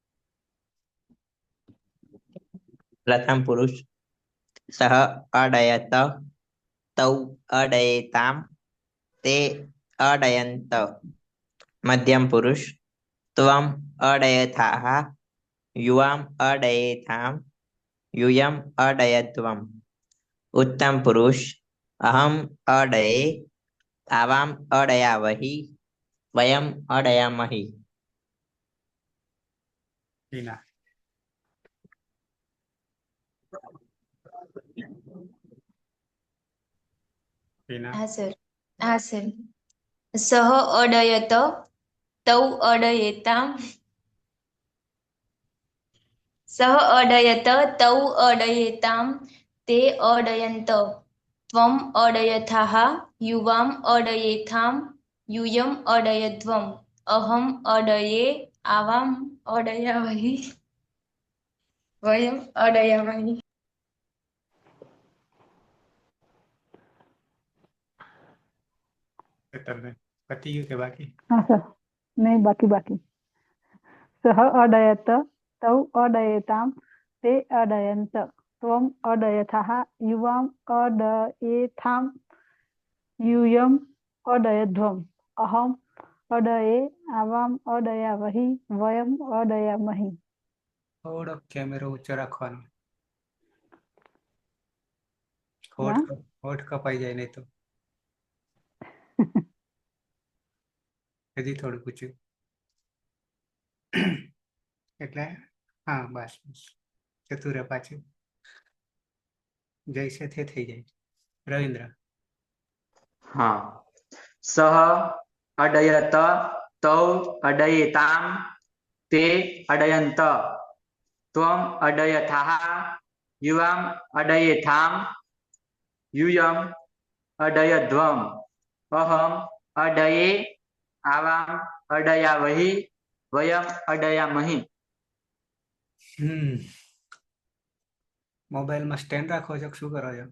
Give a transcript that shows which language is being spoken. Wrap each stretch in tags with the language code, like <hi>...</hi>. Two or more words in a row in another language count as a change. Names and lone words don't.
<sa>प्रथम पुरुष सह अडयत तौ अडयेताम ते अडयंत. मध्यम पुरुष त्वम अडयथाह युवाम अडयेथाम यूयम अडयध्वम. उत्तम पुरुष अहम अडये आवाम अडयावहि वयम अडयामहि. हीना हीना</sa> <gu>હા સર. હા સર.</gu> <sa>सह अडयत तौ अडयेताम सह अडयत तौ अडयेताम ते अडयंत त्वम अडयथाह युवाम अडयेथाम यूयम अडयध्वम अहम अडये आवाम अडयावहि वयम अडयामहि.</sa> <gu>હેતલબેન પતિ ગયું કે બાકી? હા સર. નહીં બાકી.</gu> <sa>सह अडयत तौ अडयेताम ते अडयंत त्वम अडयथाह युवाम अडयेथाम यूयम अडयध्वम अहम अडये आवाम अडयावहि वयम अडयामहि.</sa> <gu>થોડો કેમેરો ઊંચો રાખવાનો. હા હોઠ કપાઈ જાય નહીં તો. હજી થોડું ઊંચું. એટલે હા બસ જતું રહે પાછું. જૈસે તે થઈ જાય. રવિન્દ્ર</gu> <sa>હા. सह अडयत तौ अडयेताम ते अडयंत त्वम अडयथाह युवाम अडयेथाम यूयम अडयध्वम अहम अडये आवाम अडयावहि वयम अडयामहि.</sa> <gu>મોબાઈલમાં સ્ટેન્ડ રાખો છો કે શું કરો છો?</gu>